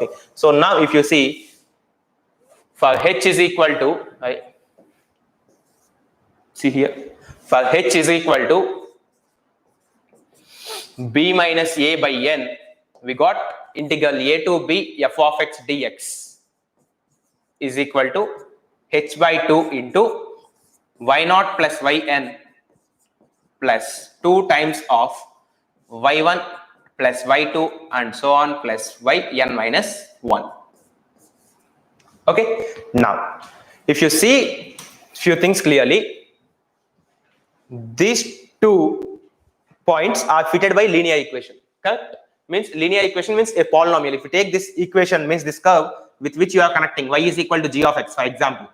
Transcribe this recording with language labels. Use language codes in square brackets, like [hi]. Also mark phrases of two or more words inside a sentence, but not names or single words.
[en] So now if you see, for h is equal to, see here, for h is equal to b minus a by n, we got integral a to b f of x dx is equal to h by 2 into y0 plus yn plus 2 times of y1 plus y2 and so on plus yn minus 1. Okay, now if you see few things clearly, these 2 points are fitted by linear equation. Correct? Means linear equation means a polynomial. If you take this equation, means this curve with which you are connecting y is equal to g of x, for example.